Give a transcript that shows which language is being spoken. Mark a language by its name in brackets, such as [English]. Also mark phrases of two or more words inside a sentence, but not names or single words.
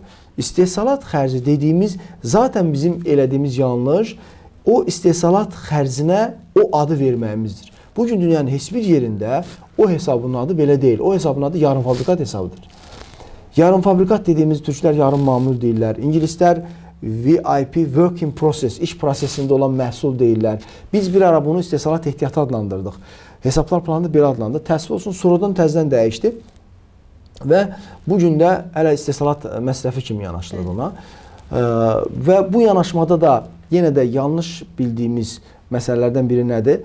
[Azerbaijani] İstehsalat xərci dediyimiz zaten bizim elədiyimiz yanlış, o istehsalat xərcinə o adı verməyimizdir. Bugün dünyanın heç bir yerində o hesabın adı belə deyil. O hesabın adı yarım fabrikat hesabıdır. Yarım fabrikat dediyimiz türklər yarım mamul deyirlər. [English] İngilislər VIP, work in process, [Azerbaijani] iş prosesində olan məhsul deyirlər. Biz bir ara bunu istehsalat ehtiyatı adlandırdıq. Hesablar planında belə adlandırdı. Təəssüf olsun, sonradan təzədən dəyişdi. Və bugün də hələ istehsalat məsrəfi kimi yanaşılır ona. Və bu yanaşmada da yenə də yanlış bildiyimiz məsələlərdən biri nədir?